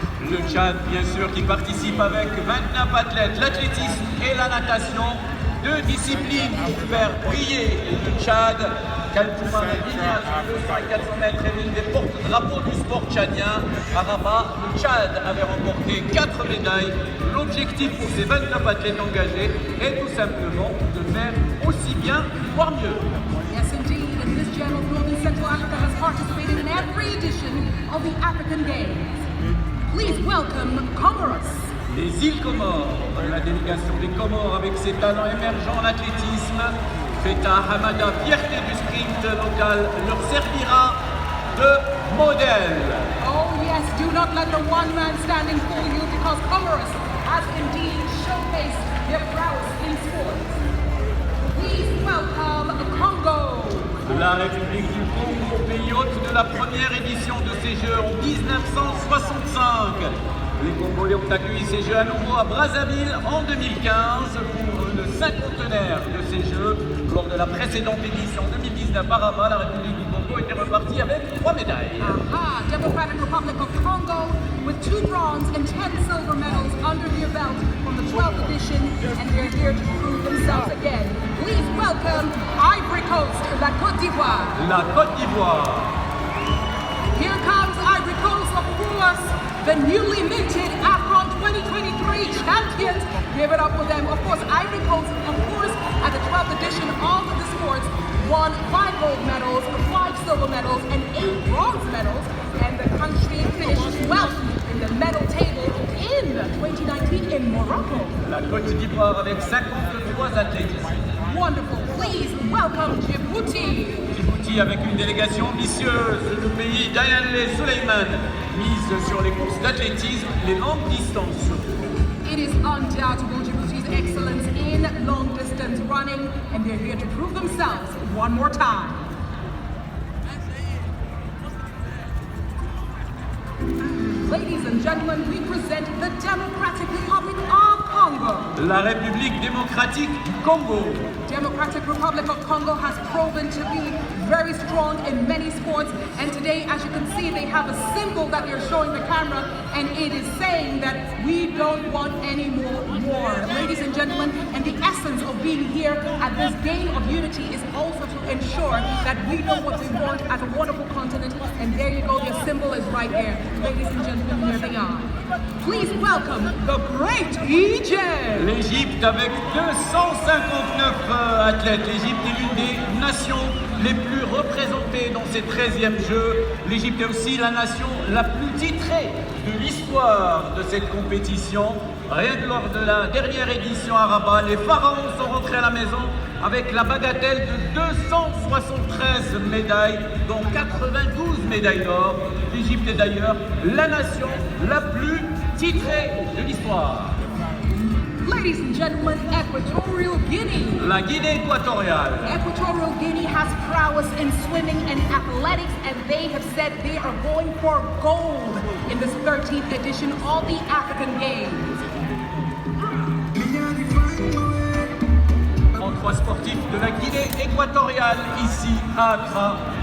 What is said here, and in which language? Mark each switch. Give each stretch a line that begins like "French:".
French: Le Tchad, bien sûr, qui participe avec 29 athlètes, l'athlétisme et la natation, 2 disciplines pour faire briller le Tchad. Kaltouma Madina sur 200 et 400 mètres est l'une des porte-drapeaux du sport tchadien. À Rabat, le Tchad avait remporté 4 médailles. L'objectif pour ces 29 athlètes engagés est tout simplement de faire aussi bien, voire mieux.
English: Yes, indeed, and this general Northern Central Africa has participated in every edition of the African Games. Please welcome Comoros.
French: Les îles Comores, la délégation des Comores avec ses talents émergents en athlétisme, Feta Hamada, fierté du sprint local, leur servira de modèle.
English: Oh yes, do not let the one man standing fool you because Comoros has indeed showcased their prowess in sports. Please welcome Congo.
French: De la République du Congo, pays hôte de la première édition de ces Jeux en 1965. Les Congolais ont accueilli ces Jeux à nouveau à Brazzaville en 2015 pour le cinquantenaire de ces Jeux. Lors de la précédente édition 2019 à Rabat, la République du Congo était reparti avec 3 médailles.
English: Aha, Democratic Republic of Congo with 2 bronze and 10 silver medals under their belt from the 12th edition, and they're here to prove themselves again. Please welcome Ivory Coast, la Côte d'Ivoire.
French: La Côte d'Ivoire.
English: Here comes Ivory Coast, of course, the newly minted AFCON 2023 champions. Give it up for them. Of course, Ivory Coast, of course, at the 12th edition of the sports, won 5 gold medals, 5 silver medals, and 8 bronze medals. And the country finished 12th in the medal table in 2019 in Morocco.
French: La Côte d'Ivoire avec 53 athlètes ici.
English: Wonderful. Please welcome Djibouti.
French: Djibouti avec une délégation ambitieuse du pays d'Ayanle Suleiman, mise sur les courses d'athlétisme, les longues distances surtout.
English: It is undoubtable Djibouti's excellence in long distance running, and they're here to prove themselves one more time. Ladies and gentlemen, we present the Democratic Republic of Congo.
French: La République démocratique du Congo.
English: Democratic Republic of Congo has proven to be very strong in many sports, and today, as you can see, they have a symbol that they're showing the camera, and it is saying that we don't want any more war. Ladies and gentlemen, and the essence of being here at this game of unity is also to ensure that we know what we want as a wonderful continent, and there you go, their symbol is right there. Ladies and gentlemen, here they are. Please welcome the great Egypt.
French: L'Égypte avec 259 athlètes. L'Égypte est l'une des nations les plus représentées dans ces 13e Jeux. L'Égypte est aussi la nation la plus titrée de l'histoire de cette compétition. Rien que lors de la dernière édition à Rabat, les pharaons sont rentrés à la maison avec la bagatelle de 273 médailles, dont 92 médailles d'or. L'Égypte est d'ailleurs la nation la plus titrée de l'histoire.
English: Ladies and gentlemen, Equatorial Guinea.
French: La Guinée équatoriale.
English: Equatorial Guinea has prowess in swimming and athletics, and they have said they are going for gold in this 13th edition of the African Games.
French: 33 sportifs de la Guinée équatoriale ici à Accra.